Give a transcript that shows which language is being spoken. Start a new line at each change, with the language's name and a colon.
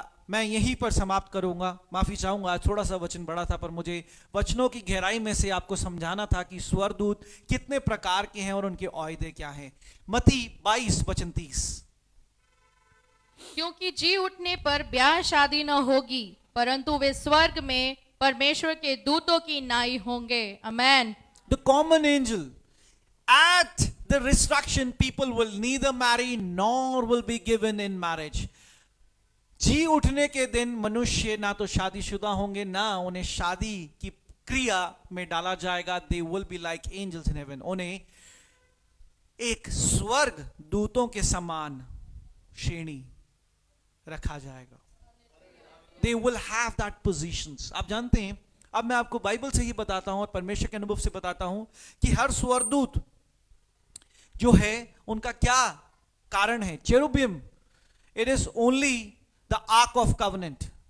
Hindi: मैं यहीं पर समाप्त करूंगा, माफी चाहूंगा, थोड़ा सा वचन बड़ा था, पर मुझे वचनों की गहराई में से आपको समझाना था कि स्वर्गदूत कितने प्रकार के हैं और उनके औहदे क्या हैं। मत्ती 22 वचन 30। क्योंकि जी उठने पर ब्याह शादी न होगी, परंतु वे स्वर्ग में परमेश्वर के दूतों की नाई होंगे। आमेन।
English: The common angel, at the resurrection, people will neither marry nor will be given in marriage।
Hindi: जी उठने के दिन मनुष्य ना तो शादीशुदा होंगे, ना उन्हें शादी की क्रिया में डाला जाएगा।
English: They will be like angels in heaven।
Hindi: उन्हें एक स्वर्ग दूतों के समान श्रेणी रखा जाएगा।
English: They will have that positions।
Hindi: आप जानते हैं, अब मैं आपको बाइबल से ही बताता हूं और परमेश्वर के अनुभव से बताता हूं कि हर स्वर्गदूत जो है उनका क्या कारण है।
English: Cherubim, it is only the ark of covenant.